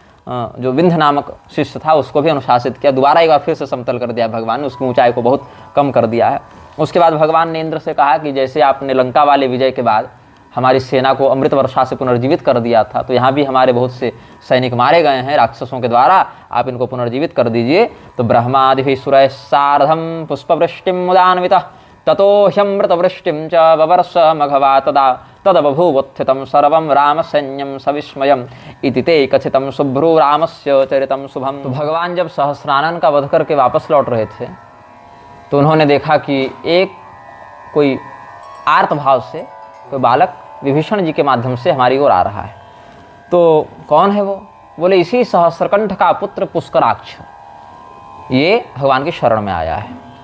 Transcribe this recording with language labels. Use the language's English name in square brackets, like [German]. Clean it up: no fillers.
[Hindi] जो विंध्य नामक शिष्य था उसको भी अनुशासित किया। दोबारा एक बार फिर से समतल कर दिया भगवान ने, उसकी ऊंचाई को बहुत कम कर दिया है। उसके बाद भगवान ने इंद्र से कहा कि जैसे आपने लंका वाले विजय के बाद हमारी सेना को अमृत वर्षा से पुनर्जीवित कर दिया था, तो यहाँ भी हमारे बहुत से सैनिक मारे गए हैं राक्षसों के द्वारा, आप इनको पुनर्जीवित कर दीजिए। [Sanskrit] तो ब्रह्मादि सुरैः सार्धं पुष्पवृष्टिं मुदान्वितः ततो ह्यमृतवृष्टिं च ववर्ष मघवा तदा तदबभूवुत्थितं सर्वं रामसैन्यं सविस्मयम् इति ते कथितं शुभ्रू रामस्य चरितं शुभम। [Hindi] तो भगवान जब सहस्रानन का वध करके वापस लौट रहे थे तो उन्होंने देखा कि एक कोई आर्त भाव से कोई बालक विभीषण जी के माध्यम से हमारी ओर आ रहा है। तो कौन है वो? बोले इसी सहस्रकंठ का पुत्र पुष्कराक्ष, ये भगवान की शरण में आया है।